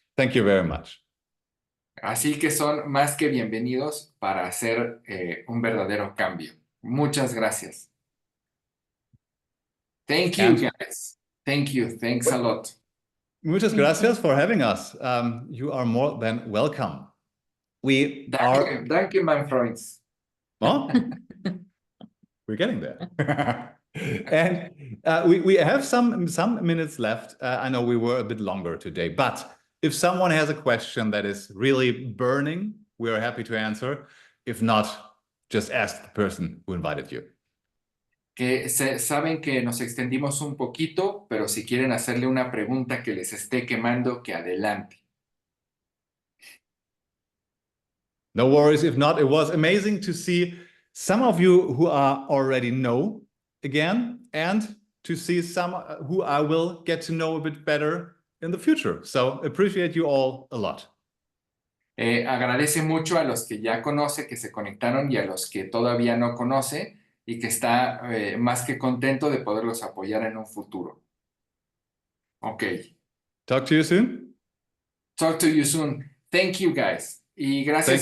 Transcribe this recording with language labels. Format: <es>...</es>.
<en>Thank you very much.</en> <es>Así que son más que bienvenidos para hacer un verdadero cambio. Muchas gracias.</es> <en>Thank you, guys. Thank you. Thanks a lot.</en> <es>Muchas gracias</es> <en>for having us. You are more than welcome. We are... Danke, my friends. Oh? We're getting there. And we have some minutes left. I know we were a bit longer today, but if someone has a question that is really burning, we are happy to answer. If not, just ask the person who invited you.</en> <es>Que saben que nos extendimos un poquito, pero si quieren hacerle una pregunta que les esté quemando, que adelante.</es> <en>No worries. If not, it was amazing to see some of you who are already know again, and to see some who I will get to know a bit better in the future. So appreciate you all a lot.</en> <es>Agradece mucho a los que ya conoce, que se conectaron, y a los que todavía no conoce, y que está más que contento de poderlos apoyar en un futuro.</es> <en>Ok. Talk to you soon. Talk to you soon. Thank you, guys.</en> <es>Y gracias</es>